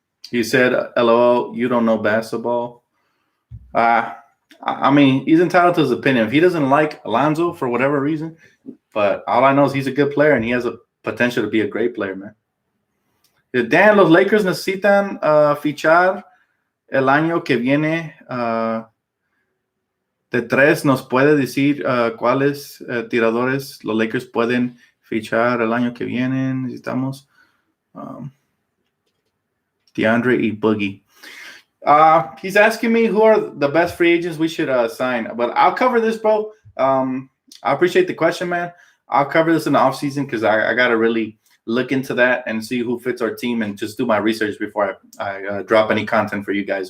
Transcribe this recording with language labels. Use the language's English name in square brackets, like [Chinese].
[English] He said, LOL, you don't know basketball. I mean, he's entitled to his opinion. If he doesn't like Alonzo for whatever reason, but all I know is he's a good player and he has a potential to be a great player, man. [Spanish] Dan, los Lakers necesitan fichar el año que viene. De tres, ¿nos puede decir cuáles tiradores los Lakers pueden fichar el año que viene? Necesitamos DeAndre y Boogie. [English] He's asking me who are the best free agents we should sign. But I'll cover this, bro. I appreciate the question, man. I'll cover this in the offseason because I got to really look into that and see who fits our team and just do my research before I drop any content for you guys.